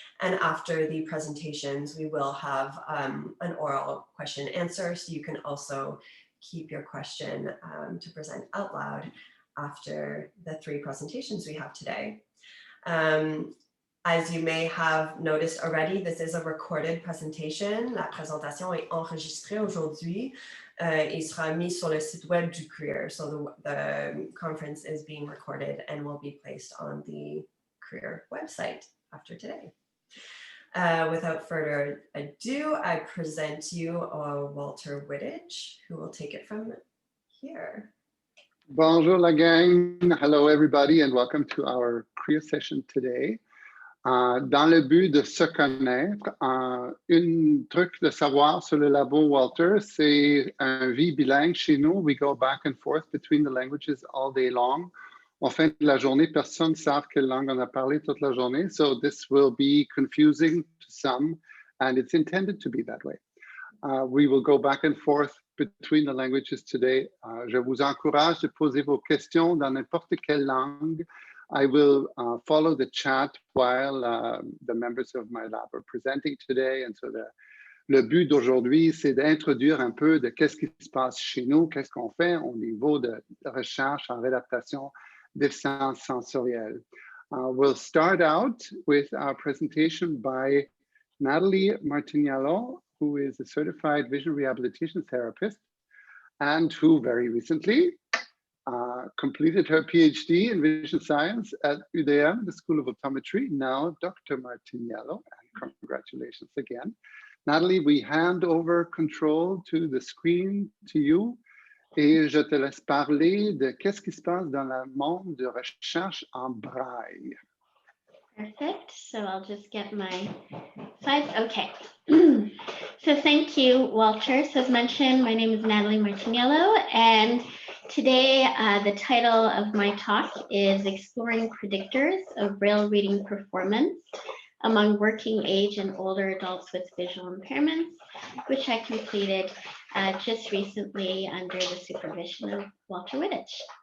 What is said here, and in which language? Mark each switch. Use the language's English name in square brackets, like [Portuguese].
[English] And after the presentations, we will have an oral question and answer, so you can also keep your question to present out loud after the 3 presentations we have today. As you may have noticed already, this is a recorded presentation. [French] La présentation est enregistrée aujourd'hui et sera mise sur le site web du CRIR. [English] So the conference is being recorded and will be placed on the CRIR website after today. Without further ado, I present you Walter Wittich, who will take it from here. [French] Bonjour la gang. [English] Hello everybody and welcome to our CRIR session today. [French] Dans le but de se connaître, un truc de savoir sur le labo Walter, c'est un vie bilingue chez nous. [English] We go back and forth between the languages all day long. [French] En fin de la journée, personne ne sait quelle langue on a parlé toute la journée. [English] So this will be confusing to some, and it's intended to be that way. We will go back and forth between the languages today. [French] Je vous encourage de poser vos questions dans n'importe quelle langue. [English] I will follow the chat while the members of my lab are presenting today. And so [French] le but d'aujourd'hui, c'est d'introduire un peu de qu'est-ce qui se passe chez nous, qu'est-ce qu'on fait au niveau de recherche en réadaptation déficience sensorielle. [English] We'll start out with our presentation by Natalie Martiniello, who is a certified vision rehabilitation therapist and who very recently completed her PhD in vision science at UDM, the School of Optometry. Now, Dr. Martiniello, and congratulations again. Natalie, we hand over control to the screen to you. [French] Et je te laisse parler de qu'est-ce qui se passe dans le monde de recherche en braille. [English] Perfect. So I'll just get my slides. Okay. So thank you, Walter. So as mentioned, my name is Natalie Martiniello, and today the title of my talk is Exploring Predictors of Braille Reading Performance Among Working Age and Older Adults with Visual Impairments, which I completed just recently under the supervision of Walter Wittich.